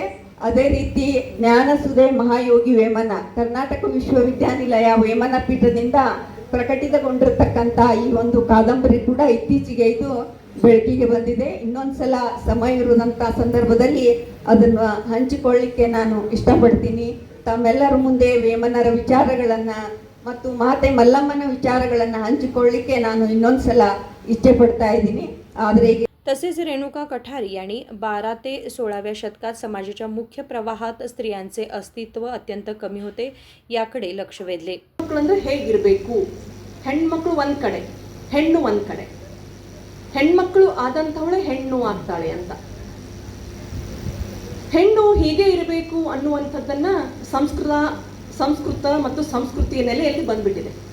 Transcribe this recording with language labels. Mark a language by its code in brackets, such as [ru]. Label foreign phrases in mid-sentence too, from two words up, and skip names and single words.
[kn] ಅದೇ ರೀತಿ ಜ್ಞಾನಸುಧೆ ಮಹಾಯೋಗಿ ವೇಮನ ಕರ್ನಾಟಕ ವಿಶ್ವವಿದ್ಯಾನಿಲಯ ವೇಮನ ಪೀಠದಿಂದ ಪ್ರಕಟಿತಗೊಂಡಿರ್ತಕ್ಕಂಥ ಈ ಒಂದು ಕಾದಂಬರಿ ಕೂಡ ಇತ್ತೀಚೆಗೆ ಇದು ಬೆಳಕಿಗೆ ಬಂದಿದೆ. ಇನ್ನೊಂದ್ಸಲ ಸಮಯ ಇರುವಂತ ಸಂದರ್ಭದಲ್ಲಿ ಅದನ್ನು ಹಂಚಿಕೊಳ್ಳಿಕ್ಕೆ ನಾನು ಇಷ್ಟಪಡ್ತೀನಿ. ತಮ್ಮೆಲ್ಲರ ಮುಂದೆ ವೇಮನರ ವಿಚಾರಗಳನ್ನ ಮತ್ತು ಮಾತೆ ಮಲ್ಲಮ್ಮನ ವಿಚಾರಗಳನ್ನ ಹಂಚಿಕೊಳ್ಳಿಕ್ಕೆ ನಾನು ಇನ್ನೊಂದ್ಸಲ ಇಚ್ಛೆ ಪಡ್ತಾ ಇದ್ದೀನಿ. ಆದರೆ [mr] तसेच रेणुका कठारी यांनी 12 ते 16व्या शतकात समाजाच्या मुख्य प्रवाहात स्त्रियांचे अस्तित्व अत्यंत कमी होते याकडे लक्ष वेधले. [kn] ಮಕ್ಕಳಂದ್ರೆ ಹೇಗಿರಬೇಕು, ಹೆಣ್ಮಕ್ಳು ಒಂದ್ ಕಡೆ, ಹೆಣ್ಣು ಒಂದ್ ಕಡೆ, ಹೆಣ್ಮಕ್ಳು ಆದಂಥವಳೆ ಹೆಣ್ಣು ಆಗ್ತಾಳೆ ಅಂತ. ಹೆಣ್ಣು ಹೀಗೆ ಇರಬೇಕು ಅನ್ನುವಂಥದ್ದನ್ನ ಸಂಸ್ಕೃತ ಮತ್ತು ಸಂಸ್ಕೃತಿಯ ನೆಲೆಯಲ್ಲಿ ಬಂದ್ಬಿಟ್ಟಿದೆ.